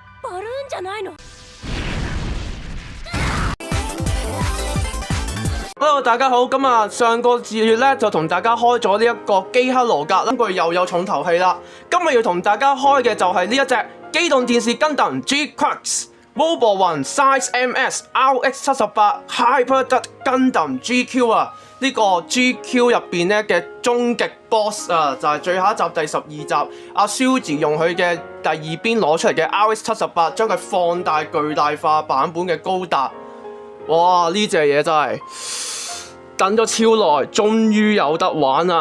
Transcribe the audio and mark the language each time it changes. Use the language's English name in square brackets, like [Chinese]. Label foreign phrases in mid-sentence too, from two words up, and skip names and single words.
[Japanese] るんじゃないの？ [Cantonese] Hello，大家好。咁啊，上個月咧就同大家開咗呢一個基克羅格啦，佢又有重頭戲啦。今日要同大家開嘅就係呢一隻機動電視根頓 G-Crux Robo One Size MS RX78 Hyper Duck Gundam GQ 啊！呢、個 GQ 入邊咧嘅終極 boss 啊，就係、最後一集第12集，阿 Shuji 用佢嘅第二邊攞出嚟嘅 RX78，將佢放大巨大化版本嘅高達。哇！呢隻嘢真係等咗超耐，終於有得玩啦！